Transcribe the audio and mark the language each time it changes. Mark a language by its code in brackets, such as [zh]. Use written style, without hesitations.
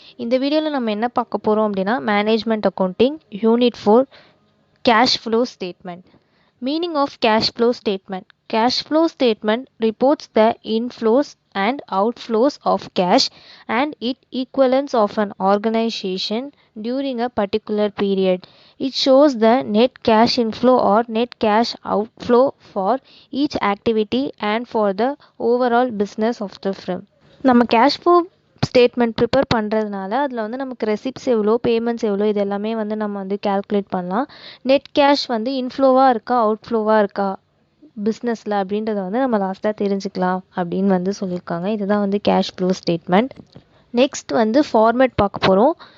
[ta] இந்த வீடியோல நம்ம என்ன பார்க்க போறோம் அப்படின்னா management accounting unit 4 cash flow statement. [en] Meaning of cash flow statement. Cash flow statement reports the inflows and outflows of cash and its equivalence of an organization during a particular period. It shows the net cash inflow or net cash outflow for each activity and for the overall business of the firm. [ta] நம்ம cash flow statement prepare பண்ணுறதுனால அதில் வந்து நமக்கு receipts எவ்வளோ payments எவ்வளோ இது எல்லாமே வந்து நம்ம வந்து கேல்குலேட் பண்ணலாம். நெட் கேஷ் வந்து இன்ஃப்ளோவாக இருக்கா அவுட்ஃப்ளோவாக இருக்கா பிஸ்னஸில் அப்படின்றத வந்து நம்ம லாஸ்ட்டாக தெரிஞ்சுக்கலாம் அப்படின்னு வந்து சொல்லியிருக்காங்க. இதுதான் வந்து கேஷ் ஃப்ளோ ஸ்டேட்மெண்ட். நெக்ஸ்ட் வந்து ஃபார்மேட் பார்க்க போகிறோம்.